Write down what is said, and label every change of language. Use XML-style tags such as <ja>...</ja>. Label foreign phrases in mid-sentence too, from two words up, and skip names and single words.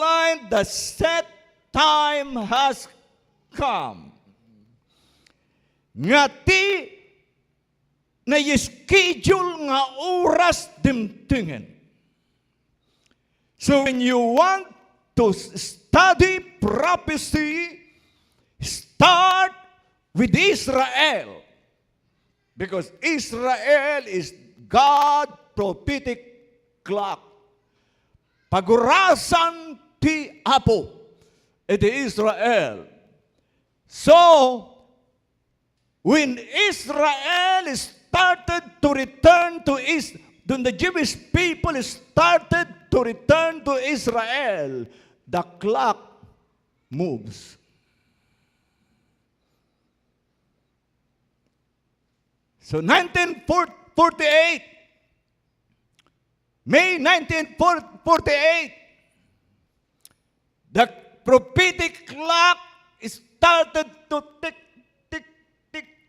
<en>the set time has come.</en> <ilo>Nga ti na schedule nga oras dimtingen.</ilo> <en>So when you want to study prophecy, start with Israel. Because Israel is God's prophetic clock.</en> <ilo>Pagurasan ti Apo, iti Israel.</ilo> <en>So, when Israel started to return to Israel, when the Jewish people started to return to Israel, the clock moves. So 1948, May 1948, the prophetic clock started to tick, tick, tick.</en>